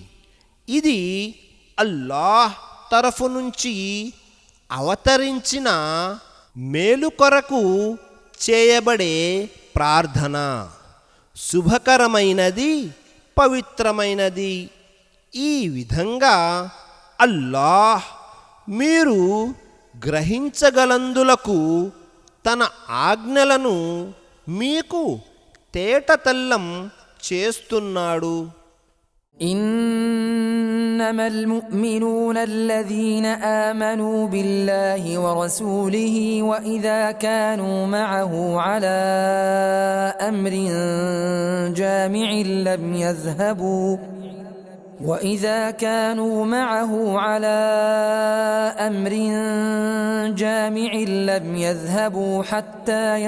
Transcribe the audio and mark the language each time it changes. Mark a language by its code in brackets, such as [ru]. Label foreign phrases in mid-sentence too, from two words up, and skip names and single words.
[te] ఇది అల్లాహ్ తరఫు నుంచి అవతరించిన మేలు కొరకు చేయబడే ప్రార్థన శుభకరమైనది, పవిత్రమైనది. ఈ విధంగా అల్లాహ్ మీరు గ్రహించగలందులకు తన ఆజ్ఞలను మీకు తేటతెల్లం చేస్తున్నాడు. [ar] إنما المؤمنون الذين آمنوا بالله ورسوله وإذا كانوا معه على أمر جامع لم يذهبوا حتى